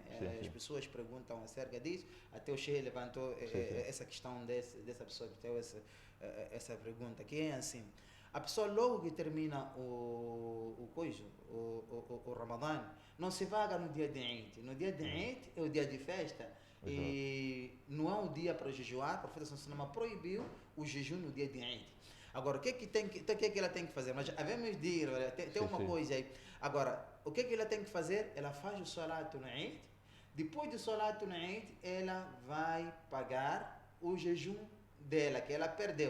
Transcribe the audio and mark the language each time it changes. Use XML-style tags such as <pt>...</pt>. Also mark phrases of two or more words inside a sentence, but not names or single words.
<pt>As pessoas perguntam acerca disso. Até o Sheikh levantou essa questão dessa pessoa que teve essa pergunta, que é assim: a pessoa logo que termina o Ramadã, não se vaga no dia de Eid. No dia de Eid é o dia de festa. E não é um dia para jejuar. O profeta</pt> <ar>صلى الله عليه وسلم</ar> <pt>proibiu o jejum no dia de Eid. Agora, o que é que ela tem que fazer? Mas havemos de ir, olha, tem uma coisa aí. Agora, o que é que ela tem que fazer? Ela faz o</pt> <ar>صلاة العيد.</ar> <pt>Depois do</pt> <ar>صلاة العيد,</ar> <pt>ela vai pagar o jejum dela, que ela perdeu.</pt>